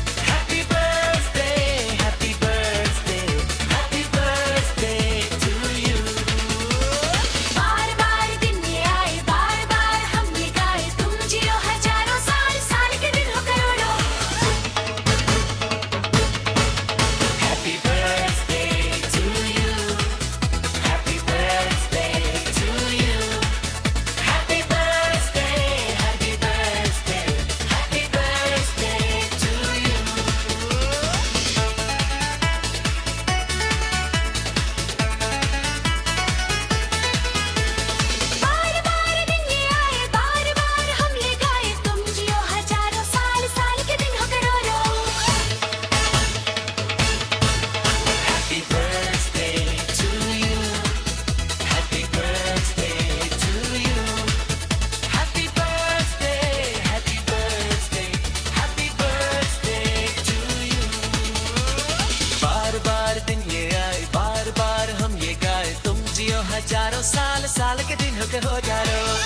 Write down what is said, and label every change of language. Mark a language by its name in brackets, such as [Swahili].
[English] Happy birthday, happy birthday, happy birthday to you. [Hindi] बार बार दिन ये आए, बार बार हम ये गाए, तुम जियो हजारों साल साल के दिन हो करोड़ों। [English] Happy birthday to you. Happy birthday to you. Happy birthday, happy birthday, happy birthday to you. [Hindi] बार बार दिन ये आए, बार बार हम ये गाए, तुम जियो हजारों साल साल के दिन हो करोड़ों। [English] Happy birthday to you. Happy birthday to you. Happy birthday, happy birthday, happy birthday to you. [Hindi] बार बार दिन ये आए, बार बार हम ये गाए, तुम जियो हजारों साल साल के दिन हो हजारों।